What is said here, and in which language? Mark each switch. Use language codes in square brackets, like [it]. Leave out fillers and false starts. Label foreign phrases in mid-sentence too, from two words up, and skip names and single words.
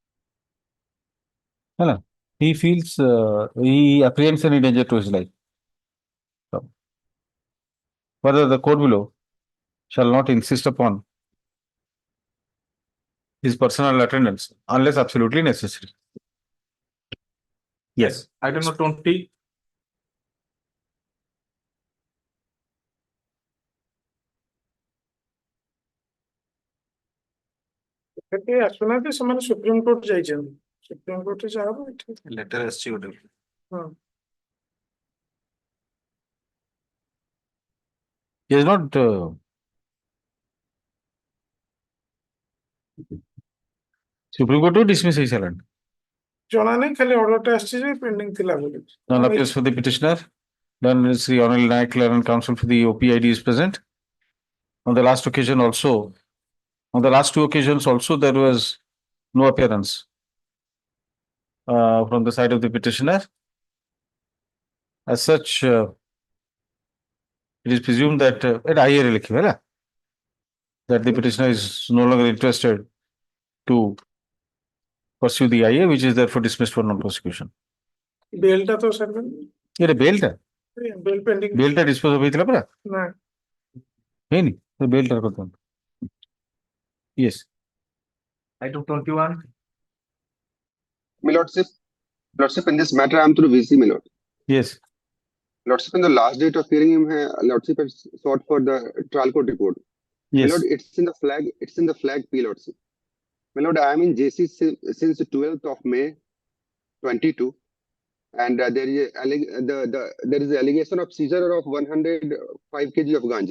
[en] He apprehends any danger to his life. So, further, the court below shall not insist upon his personal attendance unless absolutely necessary. Yes. Item number 20. [or] ଆସୁନାହାନ୍ତି ସେମାନେ ସୁପ୍ରିମ କୋର୍ଟ ଯାଇଛନ୍ତି ସୁପ୍ରିମ କୋର୍ଟରେ ଯାହା ହବ ଏଠି Letter ଆସିଛି ଗୋଟେ. ହଁ [en] He is not Supreme Court to dismiss his challenge. [or] ଜଣା ନାହିଁ ଖାଲି ଅର୍ଡରଟା ଆସିଛି ଯେ ପେଣ୍ଡିଂ ଥିଲା ବୋଲି [en] None appears for the petitioner. Then Sri Hon'Ble Naik and counsel for the OPID is present. On the last occasion also, on the last two occasions also, there was no appearance from the side of the petitioner. As such, it is presumed that that the petitioner is no longer interested to pursue the IA, which is therefore dismissed for non-prosecution. [or] ବେଲଟା ତ ସାର୍ ବେଲ୍ ପେଣ୍ଡିଂ ଟା [en] dispose of [or] ହେଇଥିଲା ପରା ନା ହେଇନି ତ ବେଲ୍ ଟା କରିଦିଅନ୍ତୁ. [en] Yes. Item 21. My lordship, Lordship, in this matter, I am through VC, my lord. Yes. Lordship, in the last date of hearing him, Lordship has sought for the trial court report. My lord, Yes. it's in the flag P, Lordship. My lord, I am in JC since the 12th of May 22, and there is an allegation of seizure of 105 kg of ganja.